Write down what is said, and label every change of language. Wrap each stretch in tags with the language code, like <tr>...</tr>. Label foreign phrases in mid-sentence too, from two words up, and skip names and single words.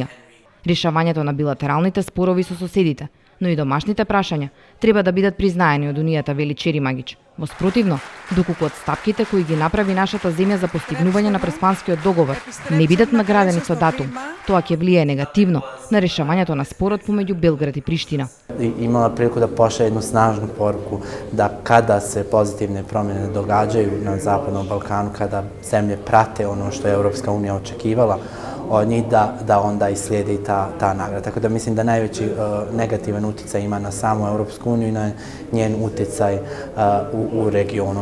<mk>Решавањето на билатералните спорови со соседите, но и домашните прашања треба да бидат признаени од Унијата, вели Черимагич. Во спротивно, доколку отстапките кои ги направи нашата земја за постигнување на Преспанскиот договор не бидат наградени со датум, тоа ќе влијае негативно на решавањето на спорот помеѓу Белград и Приштина.</mk> <bs>Имала прилику да пошалje jednu snažnu poruku da kada se pozitivne promjene događaju na Zapadnom Balkanu, kada zemlje prate ono što je Europska unija očekivala od njih, da onda i slijedi ta nagrada. Tako da mislim da najveći negativan utjecaj ima na samu Europsku uniju i na njen utjecaj u regionu.</bs>